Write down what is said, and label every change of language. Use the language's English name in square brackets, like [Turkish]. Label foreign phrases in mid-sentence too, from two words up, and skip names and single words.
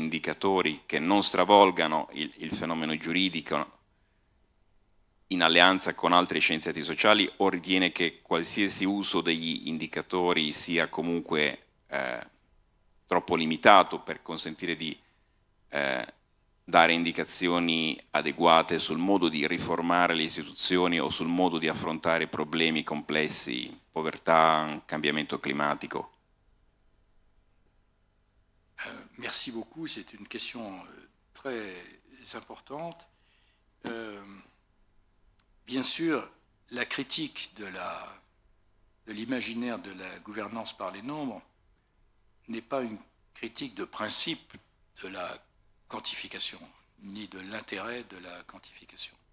[Italian] indicatori che non stravolgano il fenomeno giuridico in alleanza con altri scienziati sociali, o ritiene che qualsiasi uso degli indicatori sia comunque troppo limitato per consentire di dare indicazioni adeguate sul modo di riformare le istituzioni o sul modo di affrontare problemi complessi, povertà, cambiamento climatico? [French] Merci beaucoup, c'est une question très importante. Bien sûr, la critique de l'imaginaire de la gouvernance par les nombres n'est pas une critique de principe de la quantification, ni de l'intérêt de la quantification.